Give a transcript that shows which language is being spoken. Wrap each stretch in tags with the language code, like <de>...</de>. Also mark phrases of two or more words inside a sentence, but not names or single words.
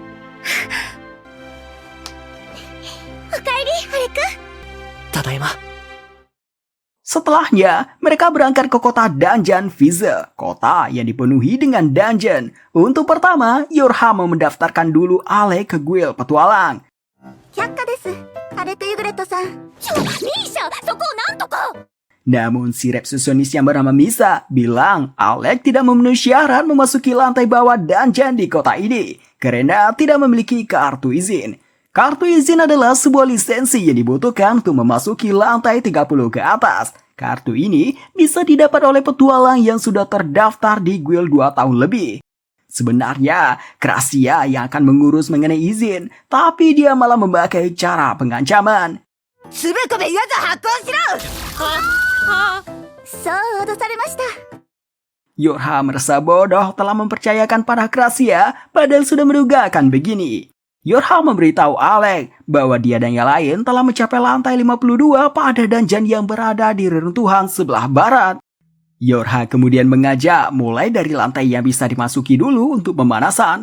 <ja>Okaeri, Alex. Tadaima.</ja> <id>Setelahnya, mereka berangkat ke kota Dungeon Fizzle, kota yang dipenuhi dengan dungeon. Untuk pertama, Yorha mau mendaftarkan dulu Alex ke guild petualang.</id> <ja>百科です。アレク・ユグレットさん。ミーシャ、そこをなんとか。</ja> <id>Namun si resepsionis yang bernama Misa bilang Alex tidak memenuhi syarat memasuki lantai bawah dungeon di kota ini karena tidak memiliki kartu izin. Kartu izin adalah sebuah lisensi yang dibutuhkan untuk memasuki lantai 30 ke atas. Kartu ini bisa didapat oleh petualang yang sudah terdaftar di guild 2 tahun lebih. Sebenarnya, Krasia yang akan mengurus mengenai izin, tapi dia malah memakai cara pengancaman.</id> <ja>つべこべ言わず発行しろ。そう脅されました。</ja> <id>Yorha merasa bodoh telah mempercayakan pada Krasia, padahal sudah menduga akan begini. Yorha memberitahu Alex bahwa dia dan yang lain telah mencapai lantai 52 pada dungeon yang berada di reruntuhan sebelah barat. Yorha kemudian mengajak mulai dari lantai yang bisa dimasuki dulu untuk pemanasan.</id>